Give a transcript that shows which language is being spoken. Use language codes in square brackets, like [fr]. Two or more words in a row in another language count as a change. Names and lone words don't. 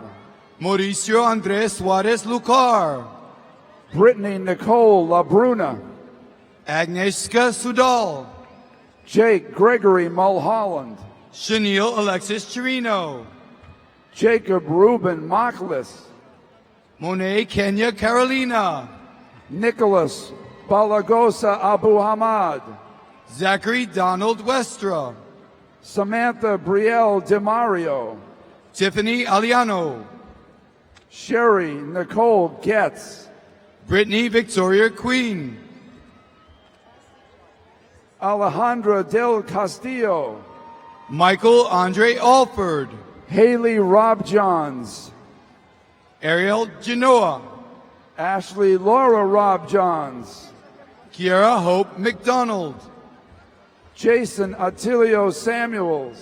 [en] Mauricio Andres Suarez Lucar, Brittany Nicole LaBruna, Agnieszka Sudal, Jake Gregory Mulholland, Chanel Alexis Chirino, Jacob Ruben Mocklis, Monet Kenya Carolina, Nicholas Balagosa Abu Hamad, Zachary Donald Westra, Samantha Brielle DeMario, Tiffany Aliano, Sherry Nicole Getz, Brittany Victoria Queen, Alejandra Del Castillo, Michael Andre Alford, Haley Rob Johns, Ariel Genoa, Ashley Laura Rob Johns, Kiara Hope McDonald, Jason Attilio Samuels,